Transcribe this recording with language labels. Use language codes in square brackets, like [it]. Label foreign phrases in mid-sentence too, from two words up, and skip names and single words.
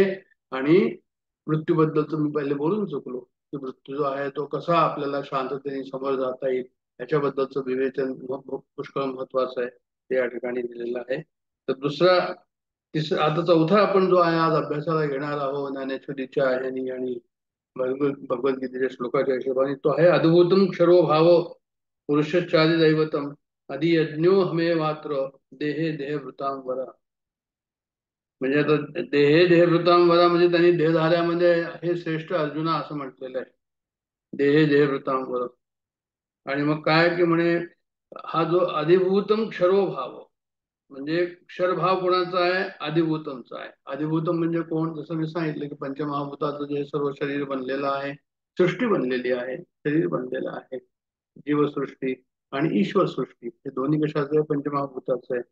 [mr] आणि मृत्यूबद्दलच मी पहिले बोलून चुकलो की मृत्यू जो आहे तो कसा आपल्याला शांततेने समोर जाता येईल याच्याबद्दलचं विवेचन पुष्कळ महत्वाचं आहे, ते या ठिकाणी दिलेलं आहे. तर दुसरा तिसरा आता चौथा आपण जो आहे आज अभ्यासाला घेणार आहोत ज्ञानेश्वरीच्या आहे आणि भगवद्गीतेच्या श्लोकाच्या हिशोबाने, तो आहे [sa] अद्भुतम क्षरो भाव पुरुषादि दैवतम आदि यज्ञो हमे मात्र देहे देहभृतां वरा. [mr] म्हणजे आता [sa] देहे देहभृतां वरा [mr] म्हणजे त्यांनी देहधाऱ्यामध्ये हे श्रेष्ठ अर्जुना असं म्हटलेलं आहे, [sa] देहे देहभृतां वरा. [mr] आणि मग काय की म्हणे हा जो [sa] अधिभूतम क्षरो भाव [mr] म्हणजे क्षरभाव कोणाचा आहे, अधिभूतमचा आहे. अधिभूतम म्हणजे कोण, जसं मी सांगितलं की पंचमहाभूताचं जे सर्व शरीर बनलेलं आहे, सृष्टी बनलेली आहे, शरीर बनलेलं आहे, जीवसृष्टी आणि ईश्वर सृष्टी, हे दोन्ही कशाचं आहे, पंचमहाभूताचं आहे.